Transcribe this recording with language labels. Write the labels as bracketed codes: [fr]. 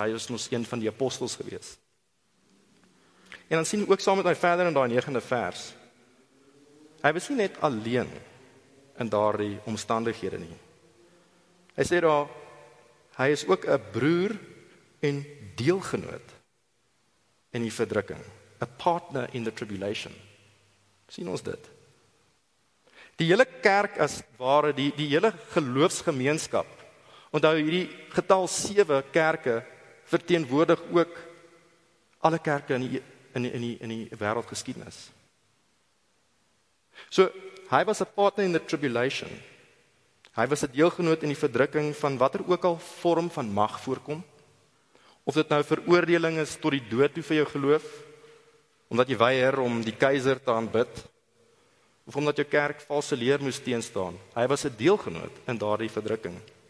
[af] Hy was mos een van die apostels gewees. En dan sien we ook saam met my verder in daai 9de vers. Hy was nie net alleen in daardie omstandighede nie. Hy sê daar, hy is ook 'n broer en deelgenoot in die verdrukking. [en] A partner in the tribulation. [af] Sien ons dit? Die hele kerk as ware, die hele geloofsgemeenskap. Onthou hierdie getal 7 kerke verteenwoordig ook alle kerke in die wêreldgeskiedenis. So, hy was 'n partner [en] in the tribulation. [af] Hy was 'n deelgenoot in die verdrukking van watter ook al vorm van mag voorkom. Of dit nou veroordeling is tot die dood toe vir jou geloof, omdat jy weier om die keiser te aanbid, of omdat jou kerk valse leer moes teenstaan. Hy was 'n deelgenoot in daardie verdrukking.